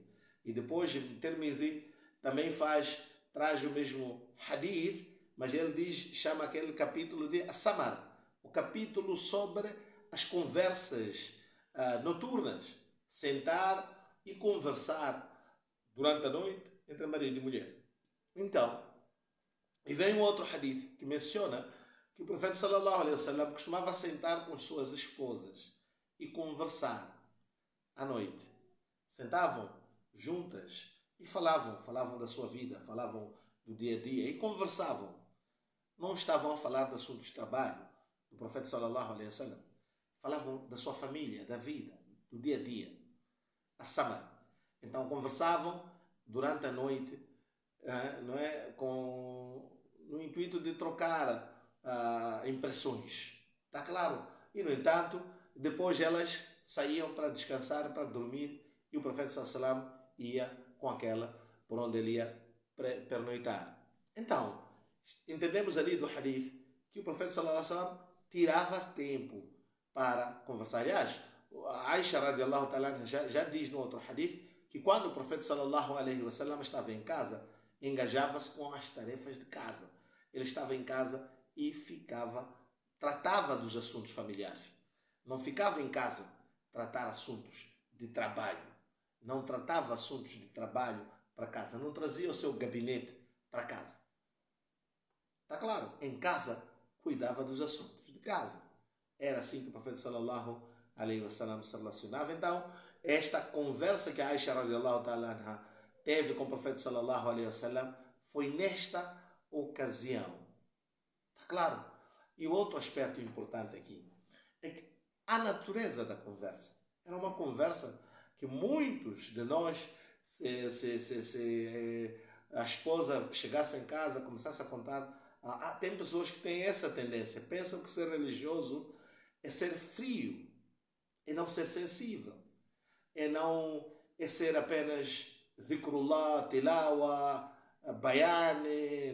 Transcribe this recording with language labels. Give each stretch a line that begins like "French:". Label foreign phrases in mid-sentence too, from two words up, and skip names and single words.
Portuguese: E depois, Tirmizi também traz o mesmo hadith, mas ele chama aquele capítulo de As-Samar, o capítulo sobre as conversas noturnas, sentar e conversar durante a noite entre marido e mulher. Então, e vem um outro hadith que menciona que o profeta
Arabic: صلى الله عليه وسلم
Portuguese: costumava sentar com as suas esposas e conversar à noite. Sentavam juntas e falavam da sua vida, falavam do dia a dia e conversavam. Não estavam a falar de assuntos de trabalho do profeta
Arabic: صلى الله عليه وسلم.
Portuguese: Falavam da sua família, da vida, do dia a dia. As-Samar. Então conversavam durante a noite, não é, no intuito de trocar impressões. Está claro? E no entanto, depois elas saíam para descansar, para dormir, e o profeta
Arabic: صلى الله عليه وسلم
Portuguese: ia com aquela por onde ele ia pernoitar. Então, entendemos ali do hadith que o profeta
Arabic: صلى الله عليه وسلم
Portuguese: tirava tempo para conversar. Aliás, a Aisha
Arabic: رضي الله تعالى
Portuguese: já diz no outro hadith que quando o profeta
Arabic: صلى الله عليه وسلم
Portuguese: estava em casa, engajava-se com as tarefas de casa. Ele estava em casa e tratava dos assuntos familiares. Não ficava em casa tratar assuntos de trabalho. Não tratava assuntos de trabalho para casa. Não trazia o seu gabinete para casa. Está claro? Em casa, cuidava dos assuntos de casa. Era assim que o profeta
Arabic: صلى الله عليه وسلم
Portuguese: se relacionava. Então, esta conversa que a Aisha
Arabic: رضي الله تعالى عنها
Portuguese: teve com o profeta
Arabic: صلى الله عليه وسلم
Portuguese: foi nesta ocasião. Está claro? E o outro aspecto importante aqui é que a natureza da conversa era uma conversa que muitos de nós, se a esposa chegasse em casa, começasse a contar, tem pessoas que têm essa tendência, pensam que ser religioso é ser frio, é não ser sensível, é ser apenas
Arabic: ذكر الله، تلاوة، بيان.